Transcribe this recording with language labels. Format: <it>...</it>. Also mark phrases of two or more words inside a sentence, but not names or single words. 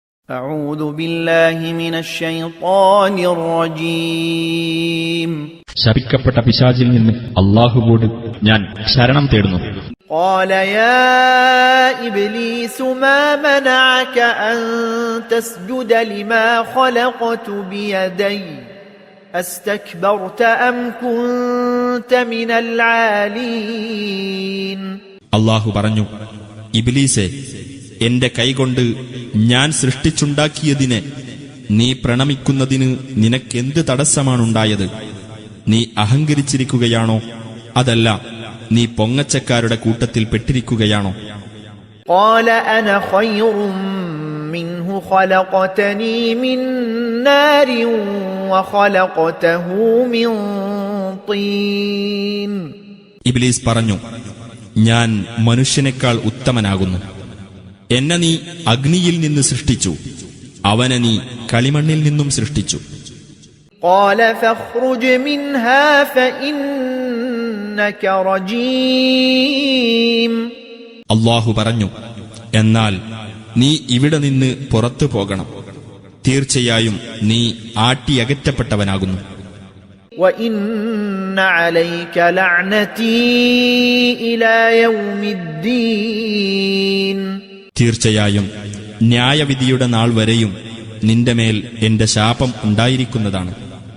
<ar>أعوذ بالله من الشيطان الرجيم.</ar> <ml>ശപിക്കപ്പെട്ട പിശാചിൽ നിന്ന് അല്ലാഹുവോട് ഞാൻ ശരണം തേടുന്നു.</ml> <ar>قال يا إبليس ما منعك أن تسجد لما خلقت بيدي أستكبرت أم كنت من العالين.</ar> <ml>അല്ലാഹു പറഞ്ഞു, ഇബ്ലീസേ, എന്റെ കൈകൊണ്ട് ഞാൻ സൃഷ്ടിച്ചുണ്ടാക്കിയതിനെ നീ പ്രണമിക്കുന്നതിന് നിനക്കെന്ത് തടസ്സമാണുണ്ടായത്? നീ അഹങ്കരിച്ചിരിക്കുകയാണോ, അതല്ല നീ പൊങ്ങച്ചക്കാരുടെ കൂട്ടത്തിൽ പെട്ടിരിക്കുകയാണോ?</ml> <ar>قال أنا خير منه خلقتني من نار وخلقته من طين.</ar> <ml>ഇബ്ലീസ് പറഞ്ഞു, ഞാൻ മനുഷ്യനേക്കാൾ ഉത്തമനാകുന്നു. എന്നെ നീ അഗ്നിയിൽ നിന്ന് സൃഷ്ടിച്ചു, അവനെ നീ കളിമണ്ണിൽ നിന്നും സൃഷ്ടിച്ചു.</ml> <ar>قال فاخرج منها فإنك رجيم.</ar> <ml>അല്ലാഹു പറഞ്ഞു, എന്നാൽ നീ ഇവിടെ നിന്ന് പുറത്തു പോകണം. തീർച്ചയായും നീ ആട്ടിയകറ്റപ്പെട്ടവനാകുന്നു.</ml> <ar>وإن عليك لعنتي إلى يوم الدين.</ar> <ml>തീർച്ചയായും ന്യായവിധിയുടെ നാൾ വരെയും നിന്റെ മേൽ എന്റെ ശാപം ഉണ്ടായിരിക്കുന്നതാണ്.</ml>